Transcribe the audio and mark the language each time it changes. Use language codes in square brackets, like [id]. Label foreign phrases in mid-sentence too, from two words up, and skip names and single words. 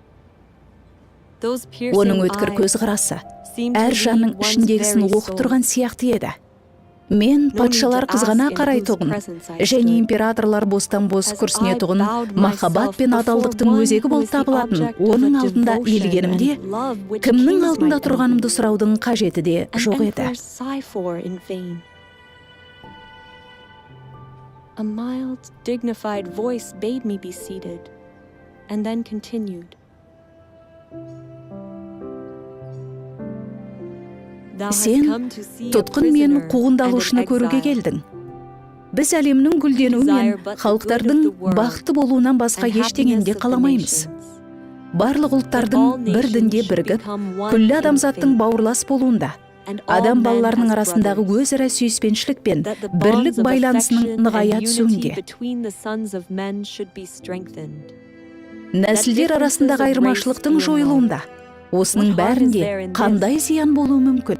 [kk] Оның өткір көз қарасы әр жанның ішіндегісін оқып тұрған сияқты еді. Мен патшалар қызғана қарайтұғын, және императорлар бостан-бос күрсінетұғын махаббат пен адалдықтың өзегі болып табылатын оның алдында елгенімде, кімнің алдында тұрғанымды сұраудың қажеті де жоқ еді. [en] A mild, dignified voice bade me be seated, and then continued. [kk] Сен тұтқын мен қуғындалушыны көруге келдің. Біз әлемнің гүлденуі мен халықтардың бақытты болуынан басқа ештеңені қаламаймыз. Барлық ұлттардың бір дінде бірігіп, күллі адамзаттың бауырлас болуында, адам балаларының арасындағы өзара сүйіспеншілік пен бірлік байланысының нығая түсуінде, нәсілдер арасындағы айырмашылықтың жойылуында, осының бәрінде қандай зиян болуы мүмкін?